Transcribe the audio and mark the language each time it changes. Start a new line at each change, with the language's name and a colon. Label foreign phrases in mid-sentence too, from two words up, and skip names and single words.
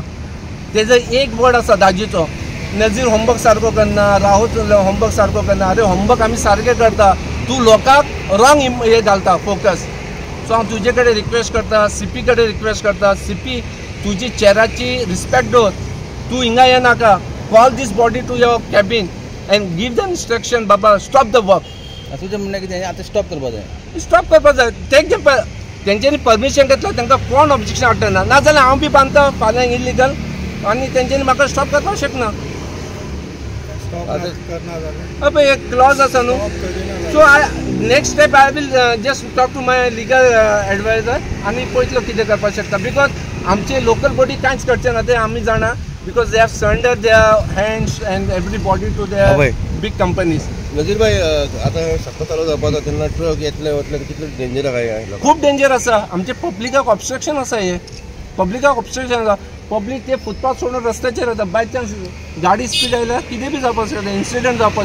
Konkani: तेजो एक वर्ड आसा दाजीचो, नजीर होमवर्क सारको करना, राहुल होमवर्क सारको करना. अरे होमवर्क आमी सारके करता, तू लोकांक रॉंग हे घालता फोकस. सो हांव तुजे कडेन रिक्वेस्ट करता, CP कडेन रिक्वेस्ट करता, CP तुजी चेराची रिस्पेक्ट दवर. तू हिंगा येनाका,
English: call this body to your cabin and give them instruction, baba stop the work.
Konkani: तुझे म्हणणं कितें आता स्टॉप करपाक जाय. स्टॉप करपाक जाय. तेंच्यांनी परमिशन घेतला तांकां कोण ऑब्जेक्शन हाडटना नाजाल्यार हांव बी बांदता फाल्यां इलिगल आनी तेंच्यांनी म्हाका स्टॉप करपाक शकना एक क्लॉज आसा न्हू
English: so next step I will just talk to my legal adviser
Konkani: आनी पळयतलो कितें करपाक शकता बिकॉज आमचे लोकल बॉडी कांयच करचे ना ते आमी जाणा
English: because they have surrender their hands and everybody to their big companies
Konkani: नजीर भाई आता सत्ता चालू जावपाक तेन्ना ट्रक येतले वतले कितले डेंजर आसा खूब डेंजर आसा आमचे पब्लिकाक ऑब्स्ट्रक्शन आसा हे पब्लिकाक ऑब्स्ट्रक्शन आसा पब्लीक ते फुटपाथ सोडून रस्त्याचेर येता
English: by chance
Konkani: गाडी स्पीड आयल्यार कितें बी जावपाक शकता इन्सिडंट